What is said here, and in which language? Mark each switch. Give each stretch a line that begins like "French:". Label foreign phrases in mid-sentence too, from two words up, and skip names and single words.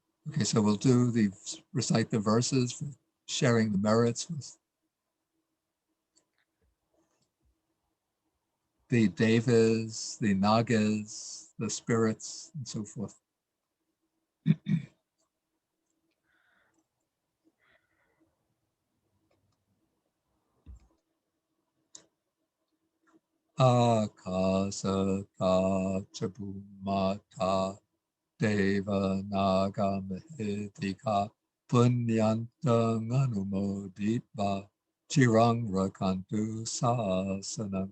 English: Okay, so we'll recite the verses for sharing the merits with the devas, the nagas, the spirits, and so forth.
Pali: Akasa ta chabumata deva naga mahitika punyantang anumoditva chirang rakantu sasanam.